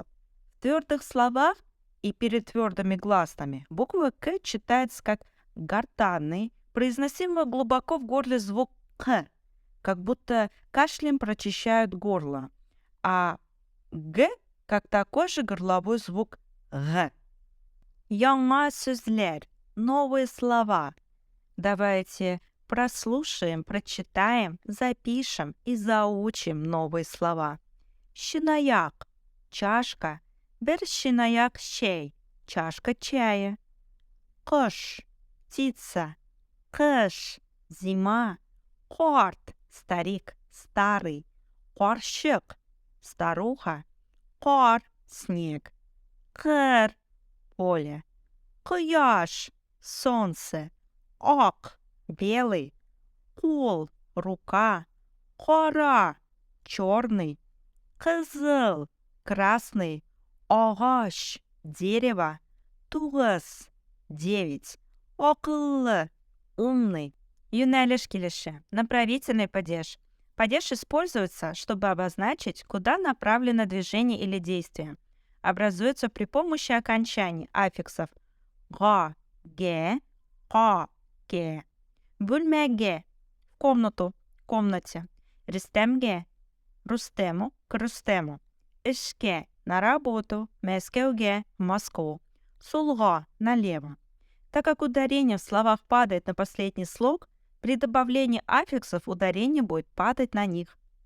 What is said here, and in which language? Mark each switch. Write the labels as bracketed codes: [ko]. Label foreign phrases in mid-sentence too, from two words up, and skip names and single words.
[ru] В твердых словах и перед твердыми гласными буква К читается как гортанный, произносимый глубоко в горле звук К, как будто кашлем прочищают горло, а Г как такой же горловой звук Г. [tt] Яңа сүзләр – [ru] новые слова. Давайте прослушаем, прочитаем, запишем и заучим новые слова. Щинаяк – чашка. [tt] Бер щинаяк чай – [ru] чашка чая. Кыш – птица. Кыш – зима. Карт – старик, старый. Карщык – старуха. Кар – снег. Кыр – поле. Кыяш – солнце. Ак – белый. Кул – рука. Кара – черный. Кызыл – красный. Агач – дерево. Тугыз – 9. Акыллы – умный. [tt] Юнәлеш килеше. [ru] Направительный падеж. Падеж используется, чтобы обозначить, куда направлено движение или действие. Образуется при помощи окончаний аффиксов га, ге, ка, ге. [tt] Бүлмәгә – [ru] в комнату, в комнате. Рөстәмгә – Рустему, к Рустему. Эшкә – на работу, Мәскәүгә – в Москву. Сулга – налево. Так как ударение в словах падает на последний слог, при добавлении аффиксов ударение будет падать на них.